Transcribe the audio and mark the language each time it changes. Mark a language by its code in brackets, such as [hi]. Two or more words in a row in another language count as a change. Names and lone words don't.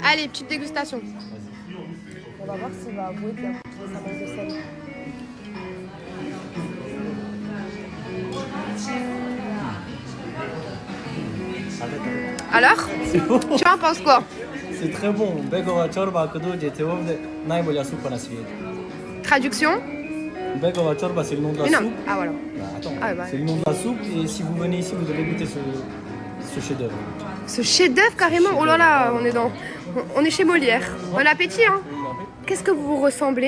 [fr] Allez, petite dégustation. On va voir s'il va avouer qu'il a pris sa manque de sel. Alors, tu en penses quoi? C'est très bon. [bs] Begova chorba kudu jetevovde najbolja soupe na svijetu. [fr] Traduction? Begova chorba, c'est le nom de la Mais non. soupe. Ah voilà. Bah, attends, Ah, bah. c'est le nom de la soupe et si vous venez ici, vous devez goûter ce chef-d'œuvre. Ce chef-d'œuvre carrément. Oh là là, on est chez Molière. Bon appétit, hein. Qu'est-ce que vous ressemblez?